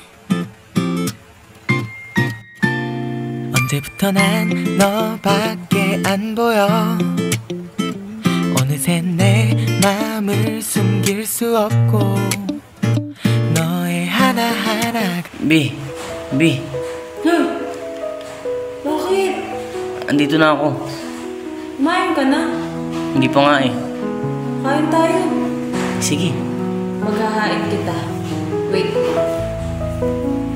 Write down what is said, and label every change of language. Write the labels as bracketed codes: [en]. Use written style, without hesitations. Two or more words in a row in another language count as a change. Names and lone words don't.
[ko] 언제부터 난 너밖에 안 보여 어느새 내 맘을 숨길 수 없고 너의 하나하나가 [tl] Be, Bakit? andito na ako. Kumain ka na. Hindi pa nga eh. Kain tayo. Sige. Maghahain kita. Wait.